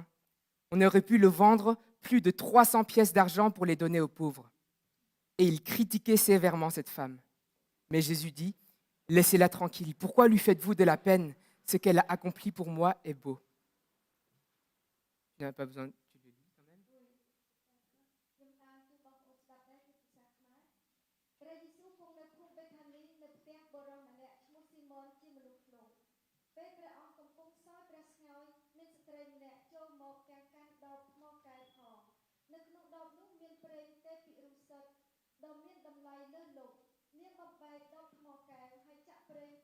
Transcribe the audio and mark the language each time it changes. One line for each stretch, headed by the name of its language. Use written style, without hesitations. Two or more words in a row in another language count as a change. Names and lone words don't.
French: On aurait pu le vendre plus de 300 pièces d'argent pour les donner aux pauvres. » Et ils critiquaient sévèrement cette femme. Mais Jésus dit, « Laissez-la tranquille. Pourquoi lui faites-vous de la peine? Ce qu'elle a accompli pour moi est beau. » Tu n'as pas besoin, tu le lis quand même.
Khmer: ខ្ញុំអានជូនបងប្អូនស្ដាប់ដែរគឺភាសាខ្មែរព្រះយេស៊ូវគង់នៅភូមិបេថានីនៅផ្ទះបុរសម្នាក់ឈ្មោះស៊ីម៉ុនជាមនុស្សភ្នំពេលព្រះអង្គកំពុងសោយព្រះស្ងោយមានស្ត្រីម្នាក់ចូលមក ទាំងកាន់ដបថ្មកែវផងនៅក្នុងដបនោះមានប្រេងទេពពិរុស័ក្តិដ៏មានតម្លៃលើសលប់នាងបំបែកដបថ្មកែវហើយចាក់ប្រេង